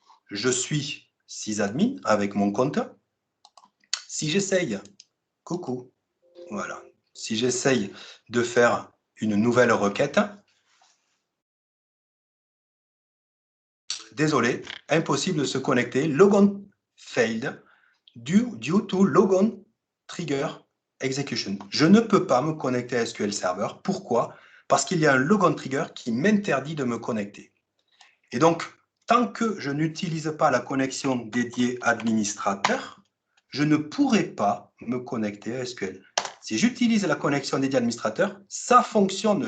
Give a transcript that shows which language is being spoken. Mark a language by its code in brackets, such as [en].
[fr] Je suis sysadmin avec mon compte. Si j'essaye, coucou, voilà. Si j'essaye de faire une nouvelle requête, désolé, impossible de se connecter. [en] Logon failed due to logon trigger execution. [fr] Je ne peux pas me connecter à SQL Server. Pourquoi? Parce qu'il y a un logon trigger qui m'interdit de me connecter. Et donc, tant que je n'utilise pas la connexion dédiée administrateur, je ne pourrai pas me connecter à SQL. Si j'utilise la connexion dédiée administrateur, ça fonctionne.